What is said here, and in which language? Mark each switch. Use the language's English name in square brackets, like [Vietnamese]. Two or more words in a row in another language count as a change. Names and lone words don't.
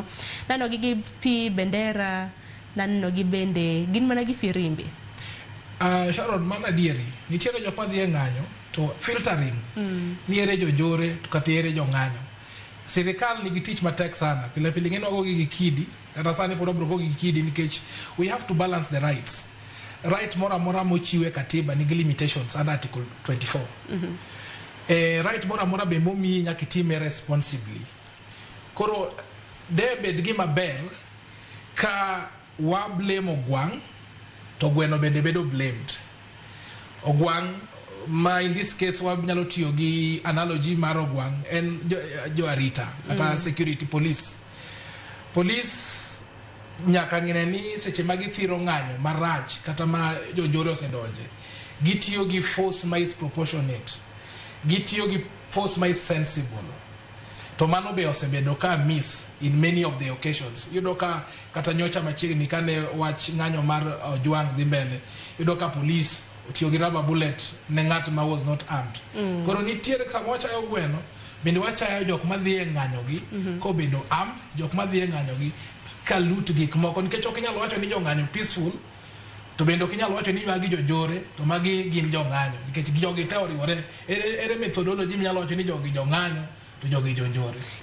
[Luo (Kenya and Tanzania)] Nano gi pi bendera nano gi bende gin mana gi firimbi. Sharon, mana dieri nitiere jok madhi e ng'anyo to filtering niere jonjore to kata ere jong'anyo. Sirikal nigi tich matek sana. Pile ng'eno ogogi gi kidi kata sani pod obro gogi gi kidi nikech [English] we have to balance the rights. [Luo (Kenya and Tanzania)] Right mora mochiwe katiba nigi limitations [English] under article 24. [Luo (Kenya and Tanzania)] Right mora be momi nyaka itime responsibly. Koro debed gima ber ka wa blame ogwang' to gweno bende bedo blamed. Ogwang' ma [English] in this case [Luo (Kenya and Tanzania)] wanyalo tiyo gi analogy mar ogwang' en jo arita kata security police. Police nyaka ng'ine ni seche ma githiro ng'anyo marach kata ma jonjore osedonje gitiyo gi force ma [English] is proportionate, [Luo (Kenya and Tanzania)] gitiyo gi force ma [English] is sensible. [Luo (Kenya and Tanzania)] To mano be osebedo ka miss [English] in many of the occasions. [Luo (Kenya and Tanzania)] Yudo ka kata nyocha machiegni kane wach ng'anyo mar Ojwang dhi mbele, yudo ka police otiyo gi [English] rubber bullet [Luo (Kenya and Tanzania)] ne ng'at ma [English] was not armed. [Luo (Kenya and Tanzania)] Koro nitiere sama wachayo gweno, bende wachayo jok madhi e ng'anyo gi kobedo armed, jok madhi e ng'anyo gi ka loot gik moko, nikech ok inyalo wacho ni jo ng'anyo peaceful to bende ok inyalo wacho ni magi jonjore to magi gin jo ng'anyo, nikech jogi te oriwore. Ere methodology minyalo wacho ni jogi jo ng'anyo to jogi jonjore.